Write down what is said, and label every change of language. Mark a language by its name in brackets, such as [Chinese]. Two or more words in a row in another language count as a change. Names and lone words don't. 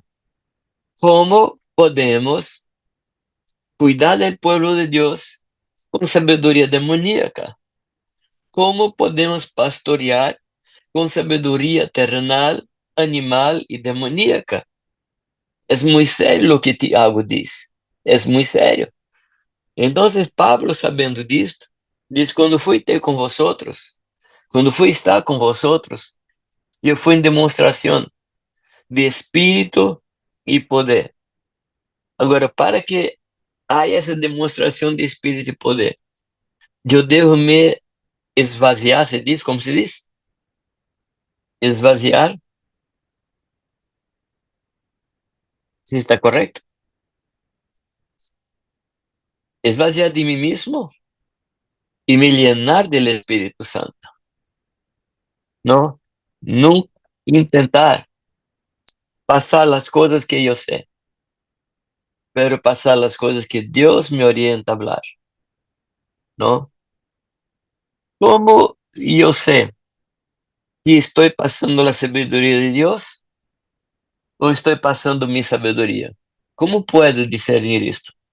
[Spanish] ¿Cómo podemos cuidar del pueblo de Dios con sabiduría demoníaca? ¿Cómo podemos pastorear con sabiduría terrenal, animal y demoníaca? Es muy serio lo que Tiago dice. Es muy serio. [Portuguese] Entonces Pablo, sabiendo disto, diz, quando fui ter com vosotros, quando fui estar com vosotros, eu fui em demonstração de espírito e poder. Agora, para que haja essa demonstração de espírito e poder, eu devo me esvaziar, se diz, como se diz? Esvaziar, se está correto? Esvaziar de mim mesmo e me [Spanish] llenar del [Portuguese] Espírito Santo. Não? Nunca intentar passar as coisas que eu sei, [Spanish] pero pasar las cosas que Dios me orienta a hablar, ¿no? ¿Cómo yo sé que estoy pasando la sabiduría de Dios? o estoy pasando mi sabiduría? ¿Cómo puedo discernir esto?